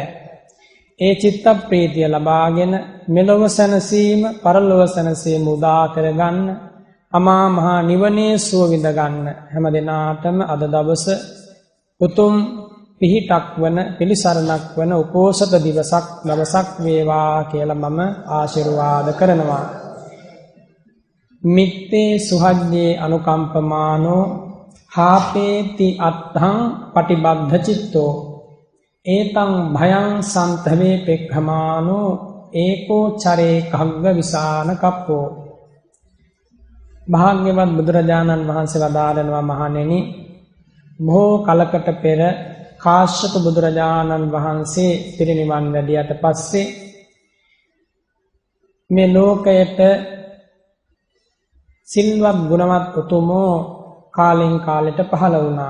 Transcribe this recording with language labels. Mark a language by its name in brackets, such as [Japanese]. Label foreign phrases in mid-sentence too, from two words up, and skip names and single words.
[Sinhala] ඒ චිත්ත ප්‍රීතිය ලබාගෙන මෙලොව සැනසීම පරලොව සැනසීම උදා කරගන්න, අමා මහා නිවනේ සුව විඳ ගන්න හැම දිනාටම අද දවස උතුම් පිහිටක් වන පිළිසරණක් වන උපෝසත දවසක් වේවා කියලා මම ආශිර්වාද කරනවා. [Pali] මිත්තේ සුහජ්ජේ අනුකම්පමානෝ හාපේති අත්තං පටිබද්ධ චිත්තෝ ඒතං භයං සන්තවේ පෙක්ඛමානෝ ඒකෝ චරේ කග්ග විසාන කප්පෝ. [Sinhala] භාග්‍යවත් බුදුරජාණන් වහන්සේ වදාරනවා, මහණෙනි, බොහෝ කලකට පෙර කාශ්‍යප බුදුරජාණන් වහන්සේ පිරිනිවන් වැඩියට පස්සේ මේ ලෝකයට සිල්වත් ගුණවත් උතුමෝ කාලෙන් කාලෙට පහළ වුණා.